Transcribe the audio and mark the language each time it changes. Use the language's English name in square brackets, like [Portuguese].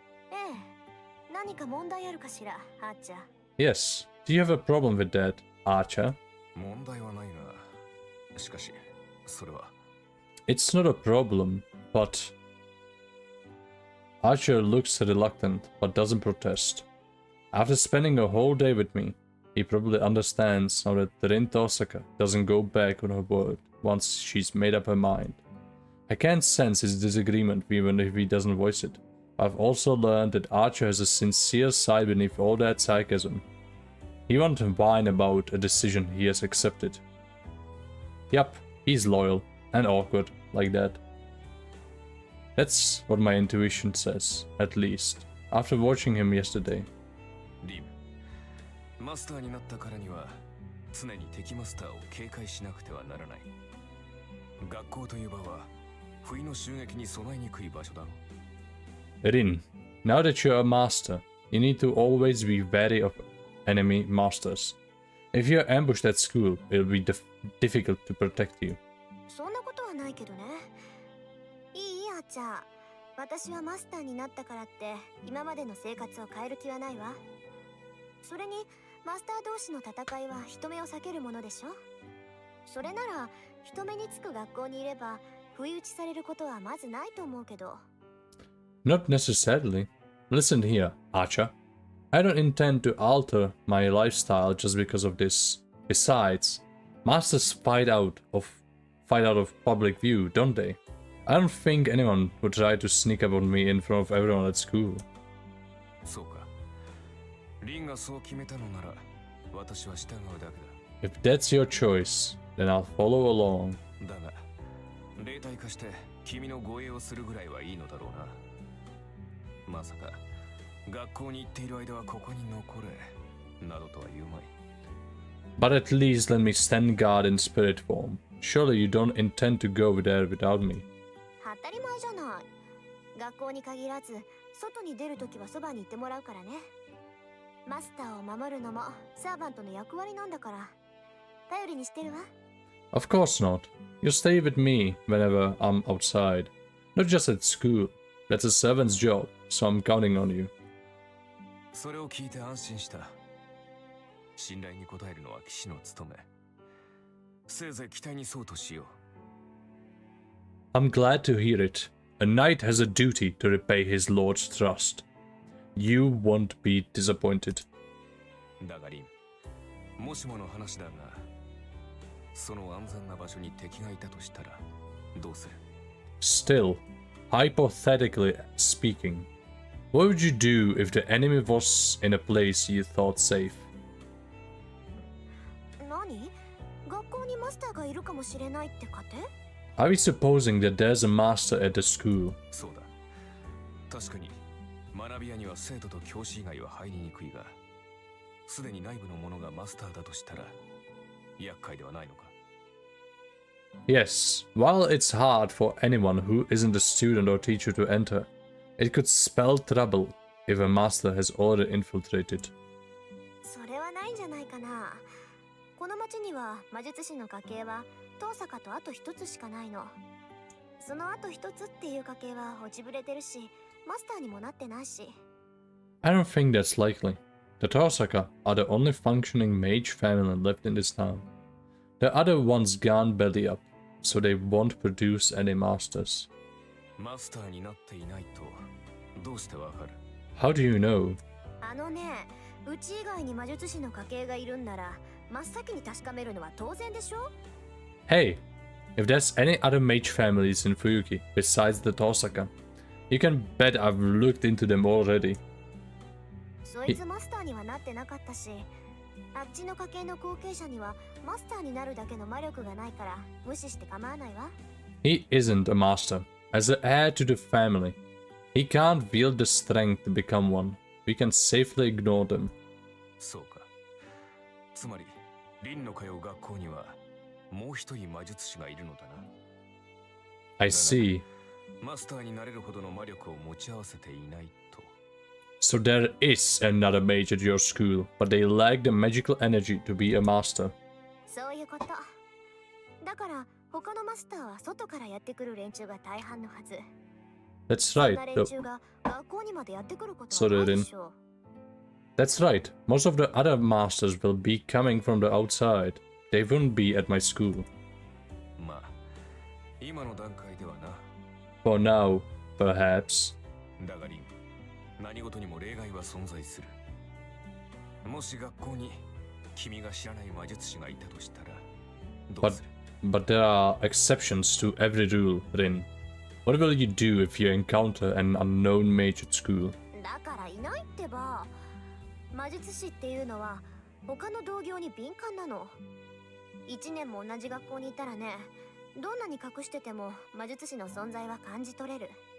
[Japanese] ええ、何か問題あるかしら、あーちゃん。 [English] Yes. Do you have a problem with that, Archer? [Japanese] 問題はないが、しかし、それは。 [English] It's not a problem, but... Archer looks reluctant, but doesn't protest. After spending a whole day with me, he probably understands now that Rin Tosaka doesn't go back on her word once she's made up her mind. I can't sense his disagreement even if he doesn't voice it. I've also learned that Archer has a sincere side beneath all that sarcasm. He won't whine about a decision he has accepted. Yup, he's loyal and awkward like that. That's what my intuition says, at least, after watching him yesterday. [Japanese] リム、マスターになったからには常に敵マスターを警戒しなくてはならない。学校という場は不意の襲撃に備えにくい場所だろう。 [English] Rin, now that you're a master, you need to always be wary of enemy masters. If you're ambushed at school, it'll be difficult to protect you. [Japanese] そんなことはないけどね。いいあーちゃん。私はマスターになったからって今までの生活を変える気はないわ。それにマスター同士の戦いは人目を避けるものでしょ。それなら人目につく学校にいれば不意打ちされることはまずないと思うけど。 [English] Not necessarily. Listen here, Archer. I don't intend to alter my lifestyle just because of this. Besides, masters fight out of public view, don't they? I don't think anyone would try to sneak up on me in front of everyone at school. [Japanese] そうか。リンがそう決めたのなら、私は従うだけだ。 [English] If that's your choice, then I'll follow along. [Japanese] だが、霊体化して君の護衛をするぐらいはいいのだろうな。まさか、学校に行っている間はここに残れ、などとは言うまい。 [English] But at least let me stand guard in spirit form. Surely you don't intend to go there without me. [Japanese] 当たり前じゃない。学校に限らず、外に出るときはそばにいてもらうからね。マスターを守るのもサーバントの役割なんだから。頼りにしてるわ。 [English] Of course not. You stay with me whenever I'm outside. Not just at school. That's a servant's job, so I'm counting on you. [Japanese] それを聞いて安心した。信頼に応えるのは騎士の務め。せいぜい期待に沿うとしよう。 [English] I'm glad to hear it. A knight has a duty to repay his lord's trust. You won't be disappointed. [Japanese] だがリン、もしもの話だが、その安全な場所に敵がいたとしたらどうする？ [English] Still, hypothetically speaking, what would you do if the enemy was in a place you thought safe? [Japanese] 何？学校にマスターがいるかもしれないって仮定？ [English] Are we supposing that there's a master at the school? [Japanese] そうだ。確かに学び屋には生徒と教師以外は入りにくいが、すでに内部の者がマスターだとしたら厄介ではないのか？ [English] Yes, while it's hard for anyone who isn't a student or teacher to enter, it could spell trouble if a master has already infiltrated. [Japanese] それはないんじゃないかな。この町には魔術師の家系は遠坂とあと一つしかないの。そのあと一つっていう家系は落ちぶれてるし、マスターにもなってないし。 [English] I don't think that's likely. The Tosaka are the only functioning mage family left in this town. The other one's gone belly up, so they won't produce any masters. [Japanese] マスターになっていないとどうしてわかる？ [English] How do you know? [Japanese] あのね、うち以外に魔術師の家系がいるんなら、真っ先に確かめるのは当然でしょ？ [English] Hey, if there's any other mage families in Fuyuki besides the Tosaka, you can bet I've looked into them already. [Japanese] そいつマスターにはなってなかったし、あっちの家系の後継者にはマスターになるだけの魔力がないから無視して構わないわ。 [English] He isn't a master. As the heir to the family, he can't wield the strength to become one. We can safely ignore them. [Japanese] そうか。つまり、リンの通う学校にはもう一人魔術師がいるのだな。 [English] I see. [Japanese] マスターになれるほどの魔力を持ち合わせていないと。 [English] So there is another mage at your school, but they lack the magical energy to be a master. [Japanese] そういうこと。だから他のマスターは外からやってくる連中が大半のはず。 [English] That's [Japanese] そん [English] right. [Japanese] な連中が学校にまでやってくることはないでしょう。 [English] That's right. Most of the other masters will be coming from the outside. They won't be at my school. [Japanese] まあ、今の段階ではな。 [English] For now, perhaps. [Japanese] だがリン、何事にも例外は存在する。もし学校に君が知らない魔術師がいたとしたらどうする？ [English] But there are exceptions to every rule, Rin. What will you do if you encounter an unknown mage at school? [Japanese] だからいないってば。魔術師っていうのは他の同業に敏感なの。 1年も同じ学校にいたらね、どんなに隠してても魔術師の存在は感じ取れる。